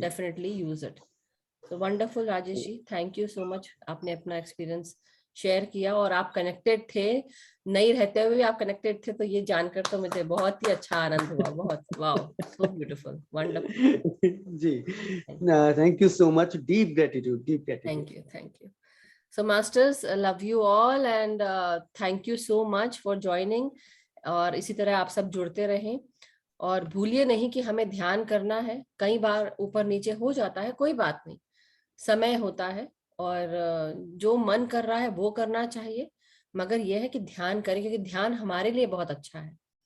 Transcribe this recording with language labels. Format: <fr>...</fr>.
<en>Definitely use it. So wonderful Rajesh ji, thank you so much,</en> <hi>आपने अपना experience share किया और आप कनेक्टेड थे, नहीं रहते हुए भी आप कनेक्टेड थे, तो ये जानकर तो मुझे बहुत ही अच्छा आनंद हुआ।</hi> <en>बहुत wow, so beautiful, wonderful जी, thank you so much, deep gratitude, deep gratitude. Thank you. So masters, love you all and thank you so much for joining।</en> <hi>और इसी तरह आप सब जुड़ते रहें और भूलिए नहीं कि हमें ध्यान करना है। कई बार ऊपर नीचे हो जाता है, कोई बात नहीं, समय होता है और जो मन कर रहा है वो करना चाहिए, मगर यह है कि ध्यान करें, क्योंकि ध्यान हमारे लिए बहुत अच्छा है।</hi>